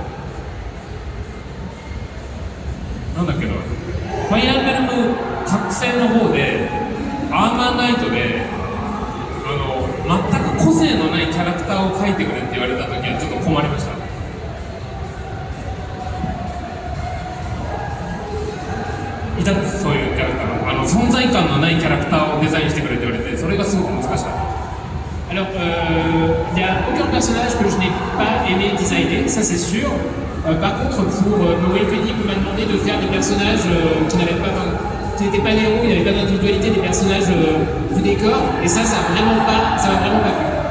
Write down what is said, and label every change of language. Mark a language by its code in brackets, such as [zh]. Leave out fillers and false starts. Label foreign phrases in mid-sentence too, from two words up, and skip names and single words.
[ja] なんだっけな、ファイアーエンブレム覚醒の方でアーマーナイトで全く個性のないキャラクターを描いてくれって言われた時はちょっと困りました。いたんです、そういうキャラクターが存在感のないキャラクターをデザインしてくれって言われて、それがすごく難しかった。 [fr] Alors, il n'y a aucun personnage que je n'ai pas aimé designer, ça c'est sûr. Par contre, pour Noël Penny, on m'a demandé de faire des personnages qui n'étaient pas les héros, il n'y avait pas d'individualité des personnages du décor, et ça m'a vraiment pas plu.